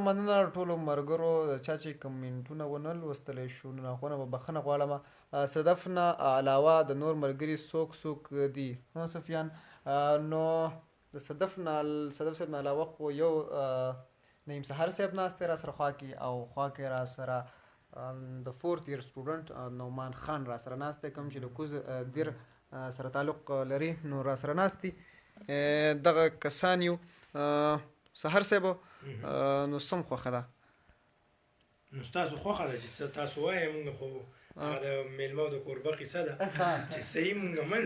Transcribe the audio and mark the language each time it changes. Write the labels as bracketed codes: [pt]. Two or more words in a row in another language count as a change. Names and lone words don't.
[ps] مننه ټولو ملګرو د چا چې کمنټونه ونه لوستلی شو نو هغو نه به بخښنه غواړم صدف نه علاوه د نور ملګري څوک دي صفیان نو د صدف صاحب نه علاوه خو یو نعیم سهار صاحب ناست دی را سره خوا کې او خوا کې را سره د [en] 4th year student [ps] نعمان خان را سره ناست دی کوم چې د کوز دیر سره تعلق لري نو را سره ناست دي دغه کسان یو سهار صاحب نو سم خوښه ده نو ستاسو خوښه ده چې تاسو وایئ مونږ خو هغه د میلمه او د کوربه قصه ده چې صحیح مونږ منو